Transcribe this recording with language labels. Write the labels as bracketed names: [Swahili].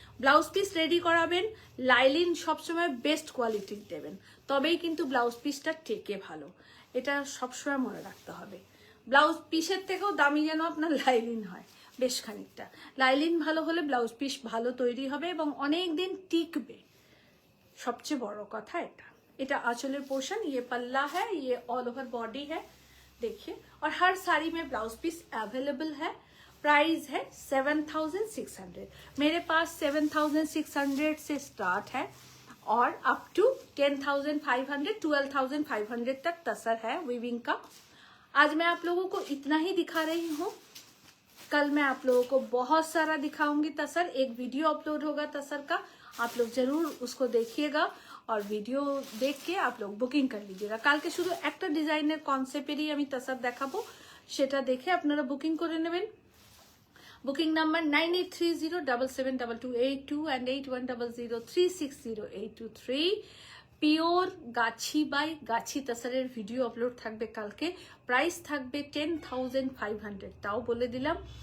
[Bangla] Blouse piece ready করাবেন, lining সবসময় best কোয়ালিটির দেবেন, তবেই কিন্তু ব্লাউজ পিসটা টেকে ভালো, এটা সবসময় মনে রাখতে হবে। ব্লাউজ পিসের থেকেও দামি যেন আপনার লাইলিন হয় বেশ খানিকটা, লাইলিন ভালো হলে ব্লাউজ পিস ভালো তৈরি হবে এবং অনেক দিন টিকবে, সবচেয়ে বড় কথা এটা। [Hindi] এটা आंचल पोर्शन, ये पल्ला है, ये ऑल ओवर बॉडी है, देखिए, और हर साड़ी में ब्लाउज पीस अवेलेबल है। प्राइस है 7,600, मेरे पास 7,600 से स्टार्ट है और अप टू 10,500 12,500 तक तसर है वीविंग का। आज मैं आप लोगों को इतना ही दिखा रही हूँ, कल मैं आप लोगों को बहुत सारा दिखाऊंगी तसर, एक वीडियो अपलोड होगा तसर का, आप लोग जरूर उसको देखिएगा और वीडियो देख के आप लोग बुकिंग कर लीजिएगा। [Bangla] কালকে শুধু একটা ডিজাইনের কনসেপ্টেরই আমি তাসার দেখাবো, সেটা দেখে আপনারা বুকিং করে নেবেন। Booking number 9830772282 and 8100360823। Pure Gachhi by Gachhi তাসারের video upload থাকবে কালকে, প্রাইস থাকবে 10,500, তাও বলে দিলাম।